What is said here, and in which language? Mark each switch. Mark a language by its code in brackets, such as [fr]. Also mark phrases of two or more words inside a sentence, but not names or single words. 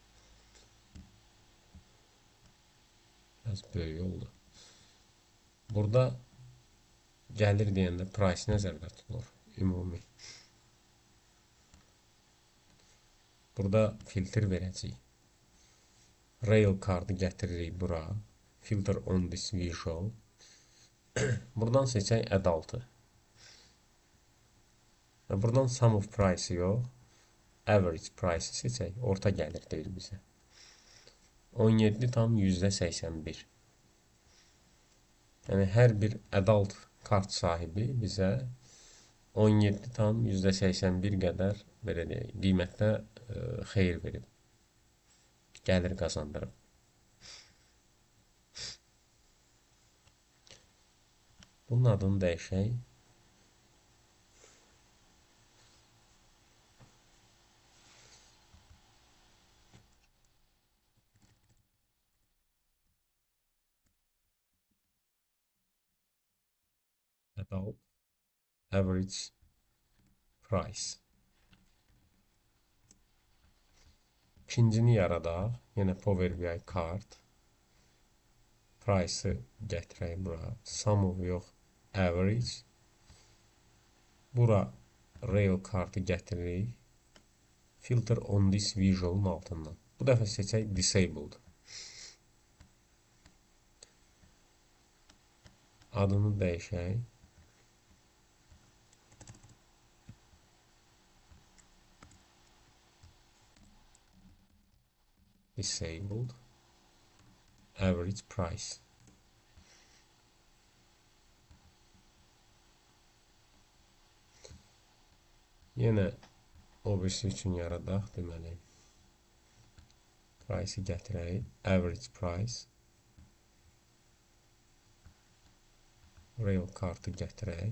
[az] Biraz böyük oldu. Burada gəlir deyəndə price nəzərdə tutulur. Ümumi. Burada filtr verəcəyik. Rail kartı gətiririk bura. [en] Filter on this visual. [az] Buradan seçək adult-ı. Buradan [en] sum of price [az] yox, [en] average price [az] seçək. Orta gəlir deyir bizə. 17,81. Yəni, hər bir adult kart sahibi bizə 17,81 qədər belə deyək, qiymətdə xeyir verib. Gəlir qazandırıb. Bunun adını dəyişək. [en] Adult average price. [az] İkincini yaradaq. Yenə Power BI kart. Price'ı gətirək bura. [en] Sum of [az] yox, average. Bura rail kartı gətiririk. [en] Filter on this visual'ın altından. [az] Bu dəfə seçək disabled. Adını dəyişək. [en] Disabled average price. [az] Yenə o birisi üçün yaradaq deməli. Price'ı gətirək. [en] Average price. [az] Rail kartı gətirək.